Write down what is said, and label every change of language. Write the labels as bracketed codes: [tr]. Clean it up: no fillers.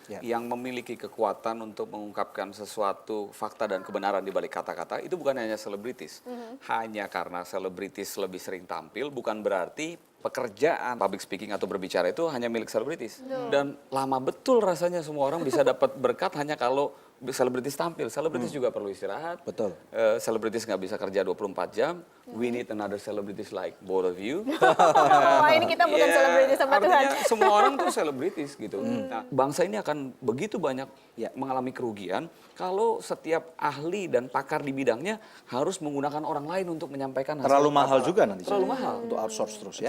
[id] Yang memiliki kekuatan untuk mengungkapkan sesuatu fakta dan kebenaran di balik kata-kata, itu bukan hanya selebritis. Hanya karena selebritis lebih sering tampil, bukan berarti pekerjaan public speaking atau berbicara itu hanya milik selebritis. Dan lama betul rasanya semua orang bisa dapat berkat hanya kalau selebritis tampil. Selebritis juga perlu istirahat. Betul. Selebritis nggak bisa kerja 24 jam. [en] We need another celebrities like both of you. [id] Wah, ini kita bukan selebritis sama Tuhan. Artinya semua orang tuh selebritis gitu. Nah, bangsa ini akan begitu banyak mengalami kerugian kalau setiap ahli dan pakar di bidangnya harus menggunakan orang lain untuk menyampaikan hasil. Terlalu mahal juga nanti. Terlalu mahal. Untuk outsource terus ya.